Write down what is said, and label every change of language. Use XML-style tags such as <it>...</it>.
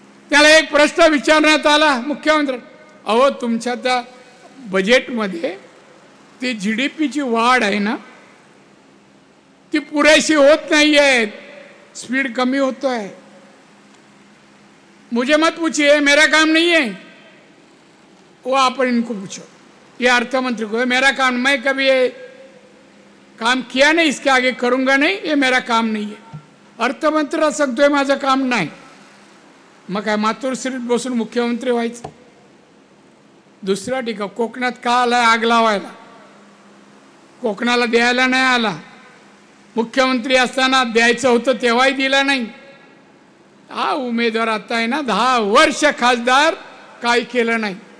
<mr>त्याला एक प्रश्न विचारण्यात आला मुख्यमंत्री, अहो तुमच्या त्या बजेटमध्ये ती GDPची वाढ आहे ना, ती पुरेशी होत नाही</mr> <hi>है, स्पीड कमी होता है. मुझे मत पूछिए, मेरा काम नहीं है, वो आप इनको पूछो. ये अर्थ मंत्री को, मेरा काम, मैं कभी ये काम किया नहीं, इसके आगे करूंगा नहीं, ये मेरा काम नहीं है.</hi> <mr>अर्थमंत्र्याला सांगतोय माझं काम नाही. मग काय मातोश्रीत बसून मुख्यमंत्री व्हायचं? दुसरा टीका, कोकणात का आलाय आग लावायला? कोकणाला द्यायला नाही आला. मुख्यमंत्री असताना द्यायचं होतं तेव्हाही दिला नाही. हा उमेदवार आता आहे ना 10 वर्ष खासदार, काही केलं नाही.</mr>